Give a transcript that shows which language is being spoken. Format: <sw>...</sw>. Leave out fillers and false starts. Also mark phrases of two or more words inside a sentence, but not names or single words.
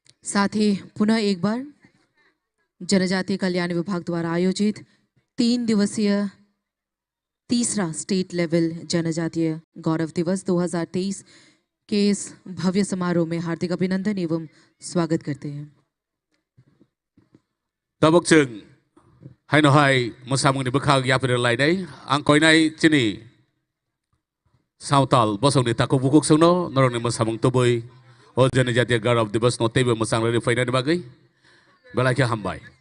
<hi>साथ ही पुनः एक बार जनजातीय कल्याण विभाग द्वारा आयोजित 3 दिवसीय तीसरा स्टेट लेवल जनजातीय गौरव दिवस 2023 के इस भव्य समारोह में हार्दिक अभिनंदन एवं स्वागत करते हैं।</hi> <brx>तबक जों हाय नहाय मोसामुंनि बोखाग याफिर लायनाय आं कयनाय चिनि सावताल बसंनि ताको बुकुक सोंनो नरनि मोसामुं तबै ओ जनजातीय गौरव दिवस नतेबो मोसांनि फैनायनि बागै बेलाखे हामबाय।</brx>